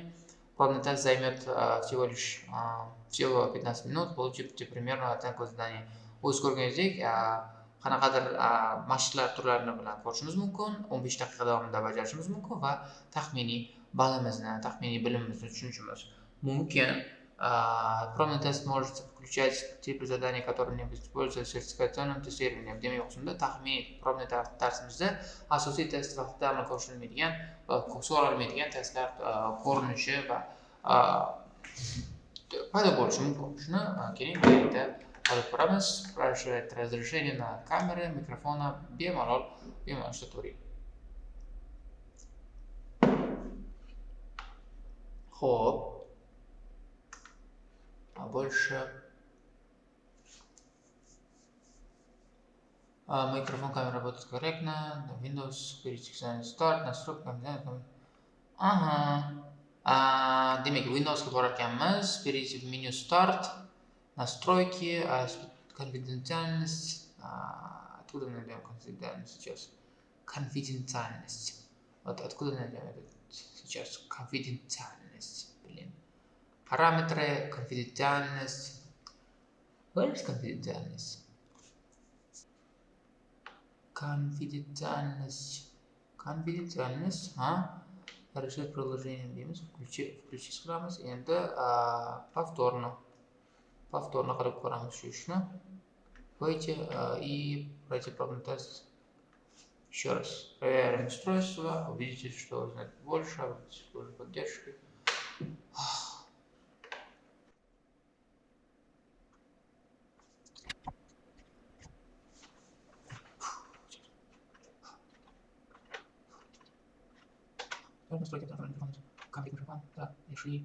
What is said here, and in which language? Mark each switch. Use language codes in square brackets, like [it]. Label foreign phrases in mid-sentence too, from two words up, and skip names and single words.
[ru] Пробный тест займет всего 15 минут, получите примерную оценку задания. [uz] O'z ko'rganingizdek, qanaqadir mashqlar turlarini bilan ko'rishimiz mumkin, 15 daqiqa davomida bajarishimiz mumkin va taxminiy balimizni, taxminiy bilimimizni tushunishimiz mumkin. [ru] Пробный тест может включать типы заданий, которые не используются в сертификационном тестировании. [uz] Demak, o'qishda taxminiy probniy darsimizda asosiy test vaqtida amalga oshirilmaydigan va so'ralmaydigan testlar ko'rinishi va paydo bo'lishi mumkin. Shuni keyin birgalikda olib ko'ramiz. [ru] Спрашивает разрешение на камеры, микрофона [uz] bemalol ishlatavering. Xo'p, [ru] больше микрофон, камера работает корректно. Windows, перейти к Start, настройка. [uz] Demak, Windowsga borar ekanmiz. [ru] Перейти в меню Start, настройки, конфиденциальность. Откуда мы найдем конфиденциальность сейчас? Конфиденциальность. Вот откуда найдем это сейчас? Конфиденциальность. Блин. Параметры, конфиденциальность. [en] Where is [ru] конфиденциальность? Конфиденциальность. Решить приложение deymiz. Включить qilamiz. [uz] Endi повторно qilib ko'ramiz shu ishni. [ru] Выйти и пройти пробный тест. Еще раз. Проверяем устройство. Увидите, что узнать больше. Службы поддержки. Настройки микрофона. Конфиг микрофон. Да, реши.